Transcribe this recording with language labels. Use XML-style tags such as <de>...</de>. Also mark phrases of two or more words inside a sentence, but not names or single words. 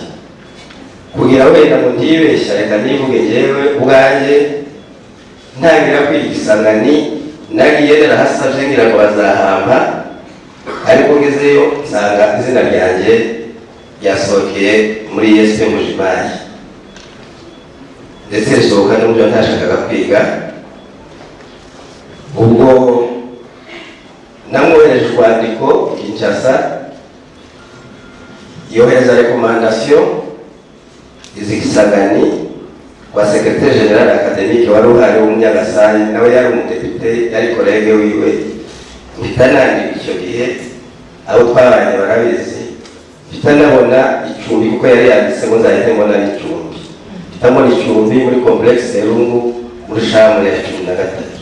<rw>Kugira wenda ngo ntibeshya, reka nivuge njyewe ubwanjye ntangira kwiga i Kisangani, nagiye narahasavye ngira ngo bazahamba, ariko ngezeyo nsanga izina ryanjye ryasohokeye muri ESP Mujimari, ndetse risohoka n'uburyo ntashakaga kwiga. Ubwo namwohereje urwandiko Kinshasa, yohereza recommandation izi Kisangani kwa</rw> <fr>secrétaire général académique</fr> <rw>wari uhari w'Umunyagasani, nawe yari umudepite, yari kolege wiwe. Mpita nandika icyo gihe, abo twabanye barabizi, mpita nabona icumbi kuko yari yanditsemo nzahite mbona n'icumbi. Mpita mbona icumbi muri complexe Rungu muri chambre ya 13.</rw>